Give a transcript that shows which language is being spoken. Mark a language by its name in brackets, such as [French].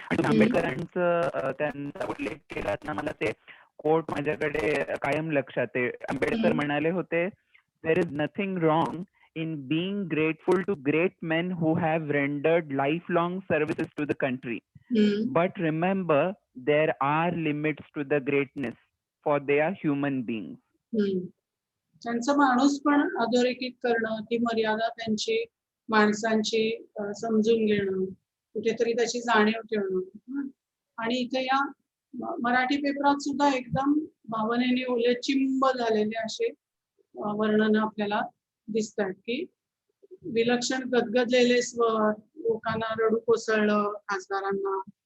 [Marathi] आणि आंबेडकरांचं त्यांचा उल्लेख केला ना, मला ते कोट माझ्याकडे कायम लक्षात आहे. आंबेडकर म्हणाले होते, [English] there is nothing wrong in being grateful to great men who have rendered lifelong services to the country. But remember, there are limits to the greatness, for they are human beings. [Marathi] त्यांचं माणूस पण अधोरेखित करणं, ती मर्यादा त्यांची माणसांची समजून घेणं, कुठेतरी त्याची जाणीव ठेवणं. आणि इथे या मराठी पेपरात सुद्धा एकदम भावनेने ओले चिंब झालेले असे वर्णन आपल्याला दिसतात की विलक्षण गदगदलेले स्वर, लोकांना रडू कोसळलं, खासदारांना.